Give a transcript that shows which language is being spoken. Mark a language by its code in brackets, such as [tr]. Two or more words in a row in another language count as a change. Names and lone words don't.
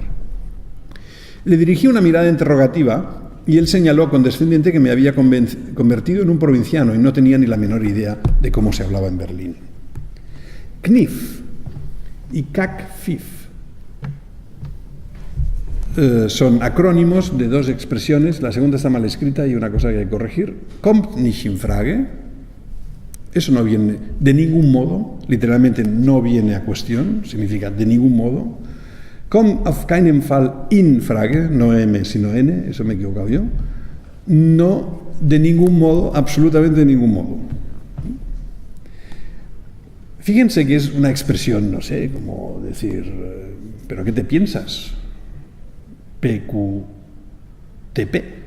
[es] Le dirigí una mirada interrogativa y él señaló condescendiente que me había convertido en un provinciano y no tenía ni la menor idea de cómo se hablaba en Berlín. Kniff y Kackpfiff son acrónimos de 2 expresiones. La segunda está mal escrita y una cosa que hay que corregir. [de] Kommt nicht in Frage. [es] Eso no viene de ningún modo, literalmente no viene a cuestión, significa de ningún modo. [de] Kommt auf keinen Fall in Frage, [es] no M sino N, eso me he equivocado yo. No, de ningún modo, absolutamente de ningún modo. Fíjense que es una expresión, no sé, como decir, ¿pero qué te piensas? PQTP.